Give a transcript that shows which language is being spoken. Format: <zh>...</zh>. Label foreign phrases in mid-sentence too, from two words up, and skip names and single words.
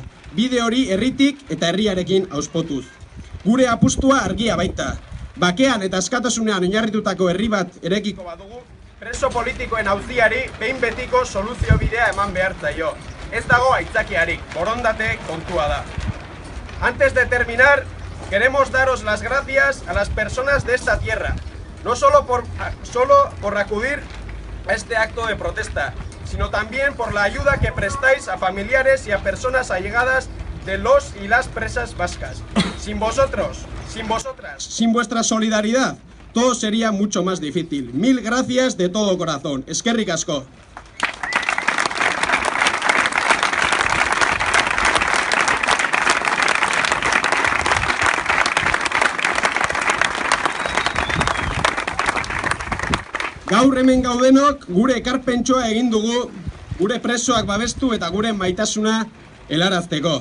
<eu>Bide hori herritik eta herriarekin auspotuz. Gure apustua argia baita. Bakean eta askatasunean oinarritutako herri bat erekiko badugu, preso politikoen auziari behin betiko soluzio bidea eman behar zaio. Ez dago aitzakiarik, borondate kontua da.</eu> <es>Antes de terminar, queremos daros las gracias a las personas de esta tierra, no solo por acudir a este acto de protesta, sino también por la ayuda que prestáis a familiares y a personas allegadas de los y las presas vascas. Sin vosotros, sin vosotras, sin vuestra solidaridad, todo sería mucho más difícil. Mil gracias de todo corazón.</es> <eu>Eskerrik asko. Gaur hemen gaudenok gure ekarpentsoa egin dugu, gure presoak babestu eta gure maitasuna helarazteko.</eu>